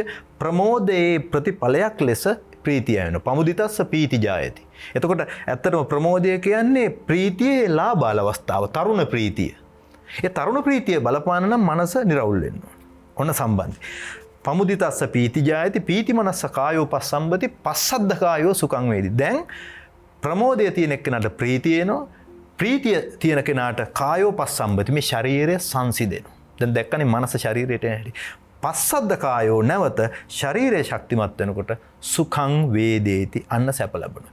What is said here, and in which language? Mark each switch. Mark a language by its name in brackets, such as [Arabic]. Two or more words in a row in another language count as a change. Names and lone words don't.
[Sinhala] ප්‍රමෝදයේ ප්‍රතිඵලයක් ලෙස ප්‍රීතිය වෙනවා. [Pali] පමුදිතස්ස පීති ජායති. [Sinhala] එතකොට ඇත්තටම ප්‍රමෝදය කියන්නේ ප්‍රීතියේ ලාබාල අවස්ථාව, තරුණ ප්‍රීතිය. ඒ තරුණ ප්‍රීතිය බලපාන නම් මනස නිරවුල් වෙන්න ඕන. ඔන්න සම්බන්ධයි. [Pali] පමුදිතස්ස පීති ජායති පීති මනස්ස කායෝ පස්සම්බති පස්සද්ධ කායෝ සුඛං වේදි. [Sinhala] දැන් ප්‍රමෝදය තියෙන එක්කනට ප්‍රීතිය එනවා. ප්‍රීතිය තියෙන කෙනාට [Pali] කායෝ පස්සම්බති [Sinhala] මේ ශරීරය සංසිඳෙනවා. දැන් දැක්කනේ මනස ශරීරයට එන්නේ. [Pali] පස්සද්ධ කායෝ [Sinhala] නැවත ශරීරයේ ශක්තිමත් වෙනකොට [Pali] සුඛං වේදේති [Sinhala] අන්න සැප ලැබෙනවා.